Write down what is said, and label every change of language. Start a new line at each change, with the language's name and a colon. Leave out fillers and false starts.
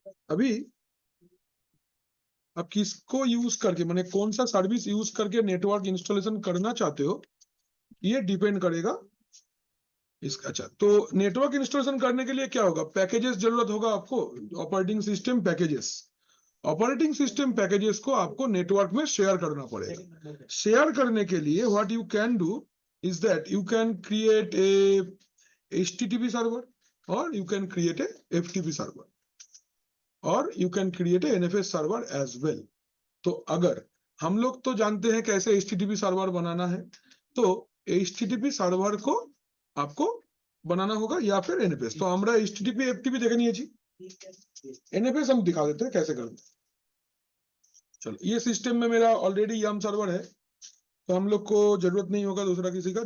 Hindi: अभी आप किसको यूज करके, माने कौन सा सर्विस यूज करके नेटवर्क इंस्टॉलेशन करना चाहते हो, ये डिपेंड करेगा इसका। अच्छा, तो नेटवर्क इंस्टॉलेशन करने के लिए क्या होगा, पैकेजेस जरूरत होगा आपको, operating system packages. Operating system packages को आपको नेटवर्क में शेयर करना पड़ेगा। शेयर करने के लिए
English: What you can do is that you can create a HTTP server or you can create a FTP server or you can create a NFS server as well।
Hindi: तो अगर हम लोग तो जानते हैं कैसे HTTP सर्वर बनाना है, तो HTTP सर्वर को आपको बनाना होगा या फिर NFS। तो हमरा HTTP FTP देखे नहीं है जी, NFS हम दिखा देते हैं कैसे करते हैं। चलो, ये सिस्टम में मेरा ऑलरेडी YAM सर्वर है, तो हम लोग को जरूरत नहीं होगा दूसरा किसी का।